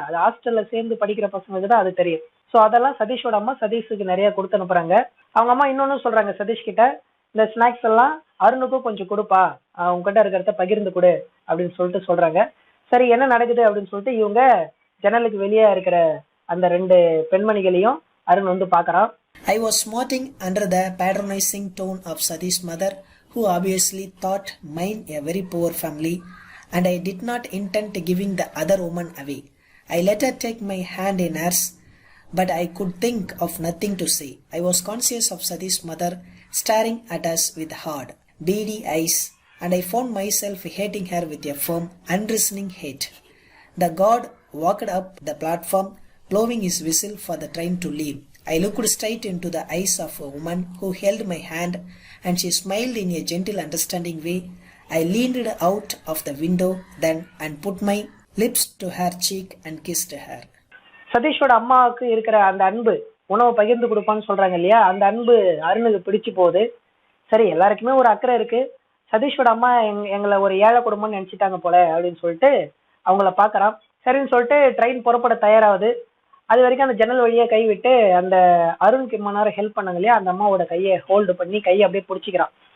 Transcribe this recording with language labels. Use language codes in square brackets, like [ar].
[ta] அது ஹாஸ்டல்ல சேர்ந்து படிக்கிற பசங்களுக்கு தான் அது தெரியும். ஸோ அதெல்லாம் சதீஷோட அம்மா சதீஷுக்கு நிறைய கொடுத்து அனுப்புறாங்க. அவங்க அம்மா இன்னொன்னு சொல்றாங்க சதீஷ் கிட்ட, இந்த ஸ்நாக்ஸ் எல்லாம் அருணுக்கும் கொஞ்சம் கொடுப்பா, உங்ககிட்ட இருக்கிறத பகிர்ந்து கொடு அப்படின்னு சொல்லிட்டு சொல்றாங்க. சரி என்ன நடக்குது அப்படின்னு சொல்லிட்டு இவங்க ஜன்னலுக்கு வெளியே இருக்கிற அந்த 2 பெண்மணிகளையும் அருண் வந்து பாக்குறான். [en] I was smarting under the patronizing tone of Sadish's mother, who obviously thought mine a very poor family, and I did not intend giving the other woman away. I let her take my hand in hers, but I could think of nothing to say. I was conscious of Sadish's mother staring at us with hard, beady eyes, and I found myself hating her with a firm, unreasoning hate. The god walked up the platform, blowing his whistle for the train to leave. I looked straight into the eyes of a woman who held my hand, and she smiled in a gentle, understanding way. I leaned out of the window then and put my lips to her cheek and kissed her. [ta] சதீஷோட அம்மாவுக்கு இருக்கிற அந்த அன்பு, உணவு பகிர்ந்து கொடுப்பான்னு சொல்றாங்க இல்லையா, அந்த அன்பு அருணுக்கு பிடிச்சு போகுது. சரி எல்லாருக்குமே ஒரு அக்கறை இருக்கு, சதீஷோட அம்மா எங்களை ஒரு ஏழை குடும்பம்னு நினைச்சிட்டாங்க போல அப்படின்னு சொல்லிட்டு அவங்கள பாக்குறான். சரின்னு சொல்லிட்டு ட்ரெயின் புறப்பட தயாராகுது. அது வரைக்கும் அந்த ஜன்னல் வழியா கை விட்டு அந்த அருணுக்கு இம்மா நேரம் ஹெல்ப் பண்ணாங்க இல்லையா, அந்த அம்மாவோட கையை ஹோல்டு பண்ணி கையை அப்படியே பிடிச்சிக்கிறான்.